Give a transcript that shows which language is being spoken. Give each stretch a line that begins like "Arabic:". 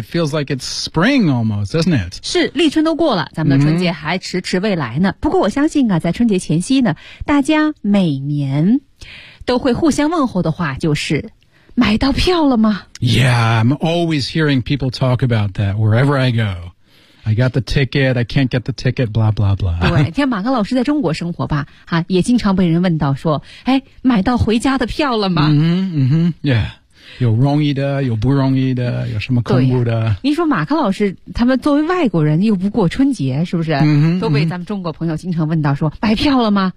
English: It feels like it's spring almost, doesn't it?
Chinese: 是，立春都过了，咱们的春节还迟迟未来呢。不过我相信啊，在春节前夕呢，大家每年都会互相问候的话就是买到票了吗？
English: Yeah, I'm always hearing people talk about that wherever I go. I got the ticket, I can't get the ticket, blah, blah, blah.
Chinese: 对，像马克老师在中国生活吧，哈，也经常被人问到说，哎，买到回家的票了吗？嗯哼，yeah. 有容易的，有不容易的，有什么恐怖的。你说马克老师，他们作为外国人又不过春节，是不是？嗯哼，都被咱们中国朋友经常问到说，买票了吗？